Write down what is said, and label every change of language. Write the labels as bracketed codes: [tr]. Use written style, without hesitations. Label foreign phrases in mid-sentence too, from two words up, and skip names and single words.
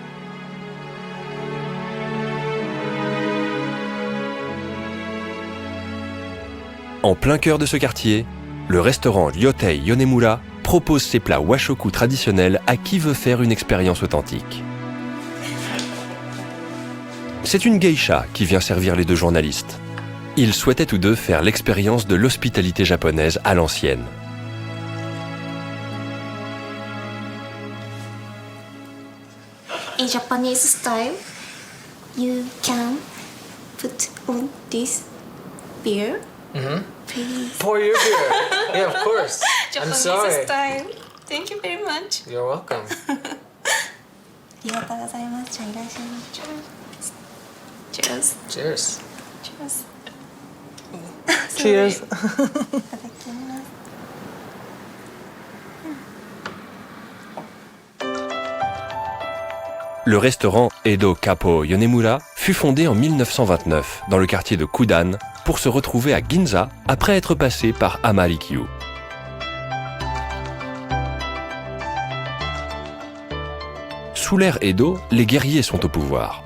[fr] En plein cœur de ce quartier, le restaurant Ryotei Yonemura propose ses plats washoku traditionnels à qui veut faire une expérience authentique. C'est une geisha qui vient servir les deux journalistes. Ils souhaitaient tous deux faire l'expérience de l'hospitalité japonaise à l'ancienne. [en] In Japanese style, you can put on this beer. Please. Pour your beer. Yeah, of course. I'm Japanese sorry. style. Thank you very much. You're welcome. [ja] ありがとうございます。じゃあいらっしゃいませ。Cheers. [en] Cheers. Cheers. Cheers. [ja] いただきます。 [fr] Le restaurant Edo Kapo Yonemura fut fondé en 1929 dans le quartier de Kudan pour se retrouver à Ginza après être passé par Amarikyu. Sous l'ère Edo, les guerriers sont au pouvoir.